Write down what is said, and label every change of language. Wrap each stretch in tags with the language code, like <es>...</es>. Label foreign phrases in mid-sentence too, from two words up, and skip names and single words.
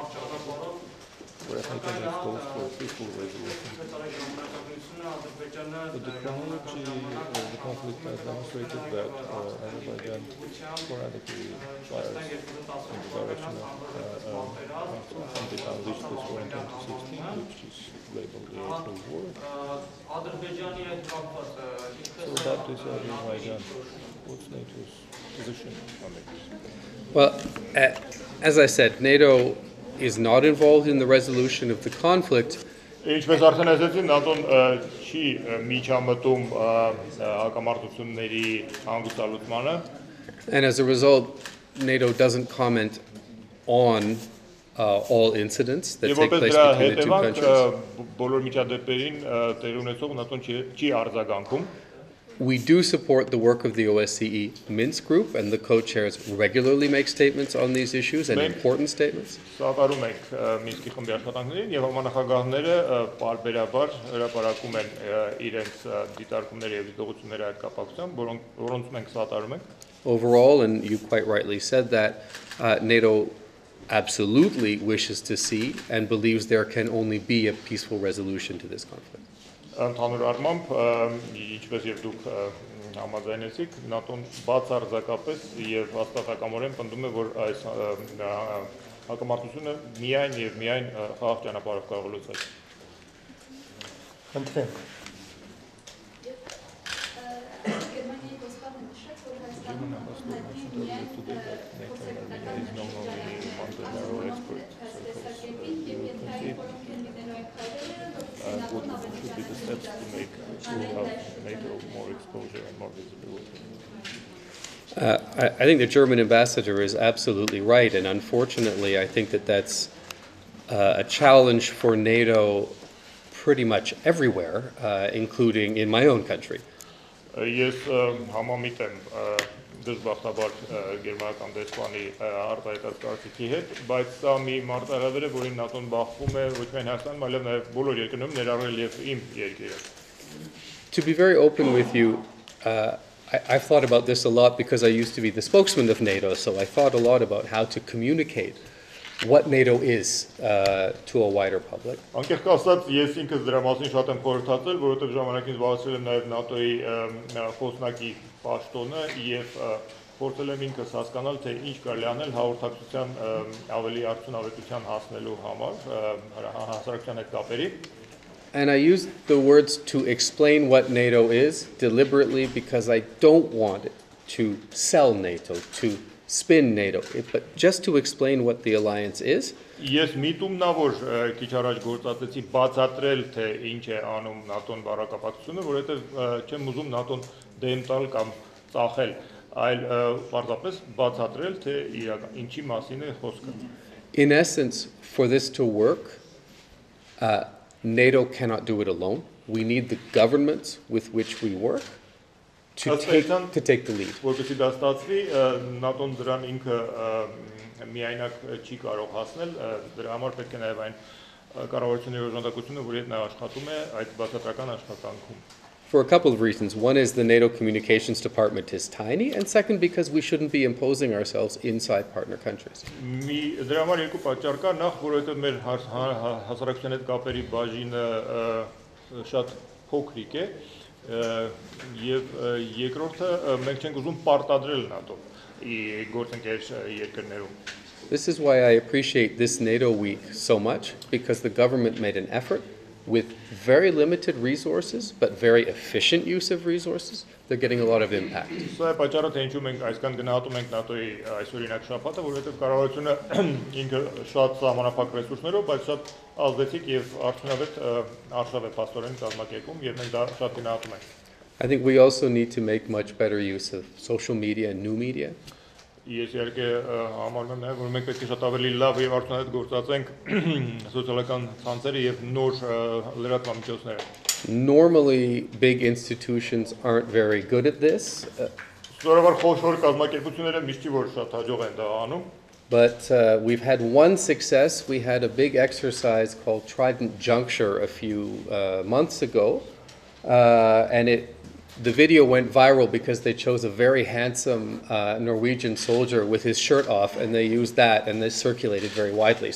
<en>The technology, the conflict has demonstrated that Azerbaijan sporadically fires in the direction of something unleashed this war in 2016, which is labeled the April War. So that is Azerbaijan. What's NATO's position on it? Well, as I said, NATO is not involved in the resolution of the conflict.</en> <hy>Ինչպես արդեն ասացի, ՆԱՏՕ-ն չի միջամտում հակամարտությունների հանգուցալուծմանը։</hy> <en>And as a result, NATO doesn't comment on all incidents that take place between the two countries.</en> <hy>Բոլոր միջադեպերին տեղ ունեցող ՆԱՏՕ-ն չի արձագանքում։</hy> <en>We do support the work of the OSCE Minsk group, and the co-chairs regularly make statements on these issues, and important statements.</en> <hy>Սատարում ենք Մինսկի խմբի աշխատանքներին եւ համանախագահները բարբերաբար հրապարակում են իրենց դիտարկումները եւ դիտողությունները այդ կապակցությամբ, որոնց մենք սատարում ենք։</hy> <en>Overall, and you quite rightly said that, NATO absolutely wishes to see and believes there can only be a peaceful resolution to this conflict.</en> <hy>Ընդհանուր առմամբ, ինչպես եւ դուք համաձայնեցիք, ՆԱՏՕ-ն բացարձակապես եւ հաստատակամորեն պնդում է, որ այս հակամարտությունը միայն եւ միայն խաղաղ ճանապարհով կարող է լուծել։ Խնդրեմ։</hy> <en>What should be the steps to make NATO more exposure and more visibility? I think the German ambassador is absolutely right, and unfortunately, I think that that's a challenge for NATO pretty much everywhere, including in my own country.</en> <hy>Ես համամիտ եմ դժբախտաբար գերմանական դեսպանի արտահայտած կարծիքի հետ, բայց սա մի մարտահրավեր է, որին ՆԱՏՕ-ն բախվում է ոչ միայն Հայաստանում, այլև նաև բոլոր երկրներում, ներառել և իմ երկիրը։</hy> <en>To be very open with you, I've thought about this a lot because I used to be the spokesman of NATO, so I thought a lot about how to communicate what NATO is to a wider public.</en> <hy>Անկեղծ ասած, ես ինքս դրա մասին շատ եմ խորհրդածել, որովհետև ժամանակին զբաղեցրել եմ նաև ՆԱՏՕ-ի խոսնակի պաշտոնը և փորձել եմ ինքս հասկանալ, թե ինչ կարելի անել հաղորդակցության ավելի արդյունավետության հասնելու համար հասարակության հետ կապերի։</hy> <en>And I used the words to explain what NATO is deliberately because I don't want it to sell NATO, to spin NATO, but just to explain what the alliance is.</en> <hy>Ես միտումն ա, որ քիչ առաջ գործածեցի բացատրել, թե ինչ է անում ՆԱՏՕ-ն բառակապակցությունը, որովհետև չեմ ուզում ՆԱՏՕ-ն դեմ տալ կամ ծախել, այլ պարզապես բացատրել, թե ինչի մասին է խոսքը։</hy> <en>In essence, for this to work, NATO cannot do it alone. We need the governments with which we work to take the lead.</en> <hy>Որպեսզի դա ստացվի, ՆԱՏՕ-ն դրան ինքը միայնակ չի կարող հասնել, դրա համար պետք է նաև այն կառավարությունների օժանդակությունը, որի հետ նա աշխատում է այդ բացատրական աշխատանքում։</hy> <en>For a couple of reasons. One is the NATO communications department is tiny, and second because we shouldn't be imposing ourselves inside partner countries.</en> <hy>Դրա համար երկու պատճառ կա, նախ որովհետև մեր հասարակության հետ կապերի բաժինը շատ փոքրիկ է, եւ երկրորդը մենք չենք ուզում պարտադրել ՆԱՏՕ-ի գործընկեր երկրներում։</hy> <en>This is why I appreciate this NATO week so much, because the government made an effort with very limited resources, but very efficient use of resources. They're getting a lot of impact.</en> <hy>Սա է պատճառը, թե ինչու մենք այսքան գնահատում ենք ՆԱՏՕ-ի այսօրինակ շաբաթը, որովհետև կառավարությունը ինքը շատ սահմանափակ ռեսուրսներով, բայց շատ ազդեցիկ եւ արդյունավետ արշավ է փաստորեն կազմակերպում, եւ մենք դա շատ գնահատում ենք։</hy> <en>I think we also need to make much better use of social media and new media.</en> <hy>Ես իհարկե համարում եմ նաև, որ մենք պետք է շատ ավելի լավ եւ արդյունավետ գործածենք սոցիալական ցանցերը եւ նոր լրատվամիջոցները։</hy> <en>Normally, big institutions aren't very good at this.</en> <hy>Սովորաբար խոշոր կազմակերպությունները միշտ չի որ շատ հաջող են դա անում։</hy> <en>But we've had one success. We had a big exercise called Trident Juncture a few months ago, and the video went viral because they chose a very handsome Norwegian soldier with his shirt off, and they used that, and they circulated very widely.</en>